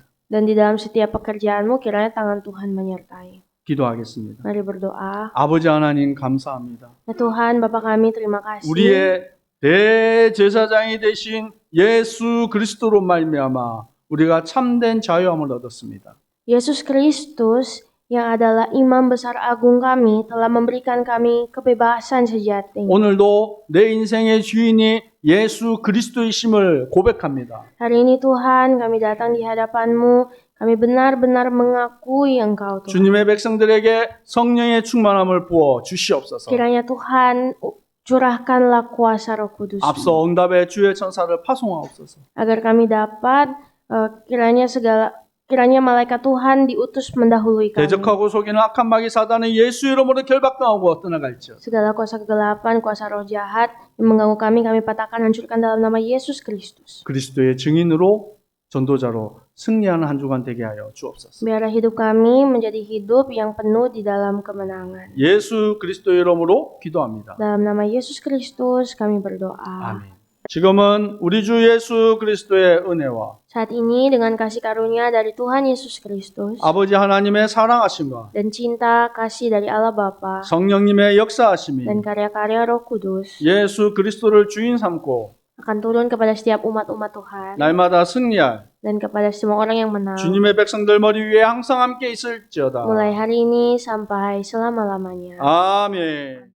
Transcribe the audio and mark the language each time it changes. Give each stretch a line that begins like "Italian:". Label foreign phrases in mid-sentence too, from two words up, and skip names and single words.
Indonesian: dan di dalam setiap pekerjaanmu kiranya tangan Tuhan menyertai.
Korean: 기도하겠습니다.
Indonesian: Mari berdoa.
Korean: 아버지 하나님 감사합니다.
Indonesian: Ya Tuhan, Bapa kami terima kasih.
Korean: 우리의 대제사장이 되신 예수 그리스도로 말미암아 우리가 참된 자유함을 얻었습니다.
Indonesian: Yesus Kristus yang adalah imam besar agung kami telah memberikan kami kebebasan sejati.
Korean: 오늘도 내 인생의 주인이 예수 그리스도이심을 고백합니다.
Indonesian: Hari ini Tuhan, kami datang di hadapan-Mu, kami benar-benar mengakui Engkau Tuhan.
Korean: 주님의 백성들에게 성령의 충만함을 부어 주시옵소서.
Indonesian: Kiranya Tuhan curahkanlah kuasa Roh Kudus
Korean: 앞서 응답의 주의 천사를 파송하옵소서.
Indonesian: agar kami dapat kiranya malaikat Tuhan diutus mendahului kami.
Korean: 대적하고 속이는 악한 마귀 사단은 예수 이름으로 결박당하고 떠나갈지어다.
Indonesian: Segala kuasa kegelapan, kuasa roh jahat yang mengganggu kami patahkan, hancurkan dalam nama Yesus Kristus.
Korean: 그리스도의 증인으로 전도자로 승리하는 한 주간 되게 하여 주옵소서.
Indonesian: Biarlah hidup kami menjadi hidup yang penuh di dalam kemenangan.
Korean: 예수 그리스도 이름으로 기도합니다.
Indonesian: Dalam nama Yesus Kristus kami berdoa.
Korean: 아멘. 지금은 우리 주 예수 그리스도의 은혜와
Indonesian: Saat ini dengan kasih karunia dari Tuhan Yesus Kristus
Korean: 아버지 하나님의 사랑하심과
Indonesian: dan cinta kasih dari Allah Bapa
Korean: 성령님의 역사하심이
Indonesian: dan karya-karya Roh Kudus
Korean: 예수 그리스도를 주인 삼고
Indonesian: akan turun kepada setiap umat-umat Tuhan
Korean: 날마다 승리할
Indonesian: dan kepada semua orang yang menang.
Korean: 주님의 백성들 머리 위에 항상 함께 있을지어다.
Indonesian: Mulai hari ini sampai selama-lamanya.
Korean: 아멘.